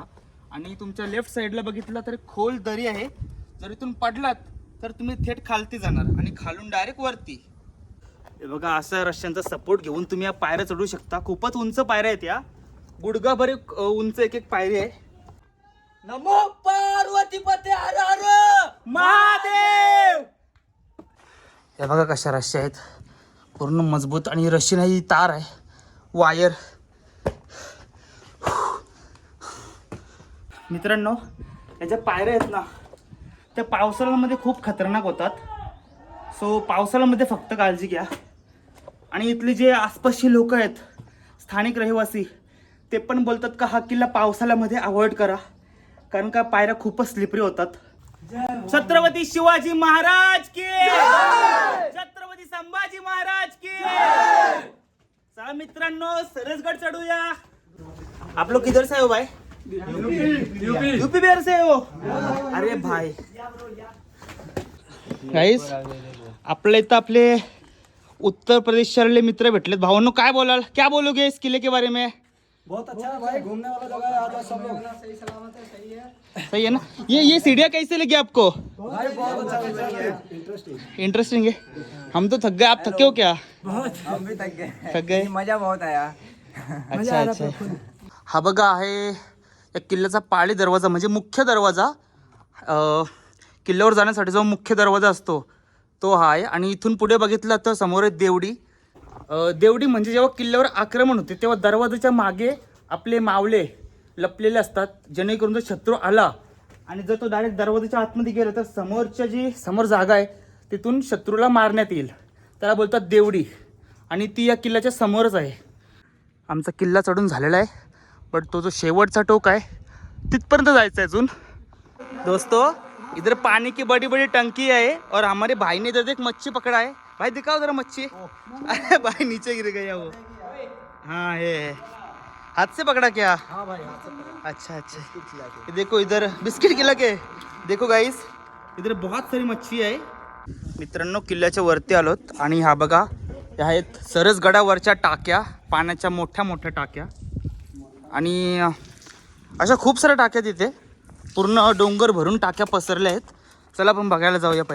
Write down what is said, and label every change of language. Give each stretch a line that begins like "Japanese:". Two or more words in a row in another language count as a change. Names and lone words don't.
Marathi: आणि तुमच्या
English: left sideला
Marathi: बघितलं तर खोल दरी आहे. जर इथून पडलात तर तुम्ही थेट खालती जाणार आणि खालून डायरेक्ट वरती. हे बघा, असा रश्यांचा सपोर्ट घेऊन तुम्ही या पायऱ्या चढू शकता. खूपच उंच पायऱ्या आहेत या. गुडघाभर उंच एक एक पायरी आहे.
Sanskrit: नमो पार्वती पते हर हर महादेव.
Marathi: हे बघा कशा रश्या आहेत, पूर्ण मजबूत. आणि रशी नाही, तार आहे, वायर. मित्रांनो, याच्या पायऱ्या आहेत ना त्या पावसाळ्यामध्ये खूप खतरनाक होतात. सो पावसाळ्यामध्ये फक्त काळजी घ्या. आणि इथले जे आसपासचे लोक आहेत, स्थानिक रहिवासी, ते पण बोलतात का हा किल्ला पावसाळ्यामध्ये अवॉइड करा, कारण का पायऱ्या खूपच स्लिपरी होतात.
Hindi: छत्रपती शिवाजी महाराज की, छत्रपती संभाजी महाराज की.
Marathi: चला मित्रांनो, सरसगड चढूया.
Hindi: आप लोग किधर से हो भाई? यूपी बिहार से हो?
Marathi: अरे भाई गाइस, आपल्या इथं आपले उत्तर प्रदेशचे मित्र भेटलेत. भावांनो, काय बोलाल,
Hindi: क्या बोलोगे इस किले के बारे में? बहुत अच्छा है भाई, घूमने वाला जगह है, आता सब लोग सही सलामत है, सही है ना? ये सीढ़ियाँ कैसे लगी आपको? भाई बहुत अच्छा है, इंटरेस्टिंग है. हम तो थक गए, आप थके हो क्या? हम भी थक गए. मजा बहुत आया. अच्छा अच्छा.
Marathi: हा बघा आहे या किल्ल्याचा पाळी दरवाजा, म्हणजे मुख्य दरवाजा. किल्ल्यावर जाण्यासाठी जो मुख्य दरवाजा असतो तो हा आहे. आणि इथून पुढे बघितलं तर समोर आहे देवडी. देवडी म्हणजे जेव्हा किल्ल्यावर आक्रमण होते तेव्हा दरवाजाच्या मागे आपले मावळे लपलेले असतात, जेणेकरून जर शत्रू आला आणि जर तो डायरेक्ट दरवाजाच्या आतमध्ये गेला तर समोरच्या जी समोर जागा आहे तिथून शत्रूला मारण्यात येईल. त्याला बोलतात देवडी. आणि ती या किल्ल्याच्या समोरच आहे. आमचा किल्ला चढून झालेला आहे, बट तो जो शेवटचा टोक आहे तिथपर्यंत जायचं आहे अजून.
Hindi: दोस्तों, इधर पानी की बड़ी बड़ी टंकी है और हमारे भाई ने इधर एक मच्छी पकड़ा है. भाई दिखाओ जरा मच्छी. अरे भाई नीचे गिर गया वो. हाँ ये हाथ से पकड़ा क्या? हाँ भाई, हाथ से पकड़. अच्छा अच्छा. ये देखो इधर बिस्किट खिला के. देखो गाइस, इधर बहुत सारी मच्छी आहे.
Marathi: मित्रांनो, किल्ल्याच्या वरती आलोत आणि हा बघा, या आहेत सरसगडावरच्या टाक्या, पाण्याच्या मोठ्या मोठ्या टाक्या. आणि अशा खूप साऱ्या टाक्या तिथे, पूर्ण डोंगर भरून टाक्या पसरल्या आहेत. चला आपण बघायला जाऊया पहिले.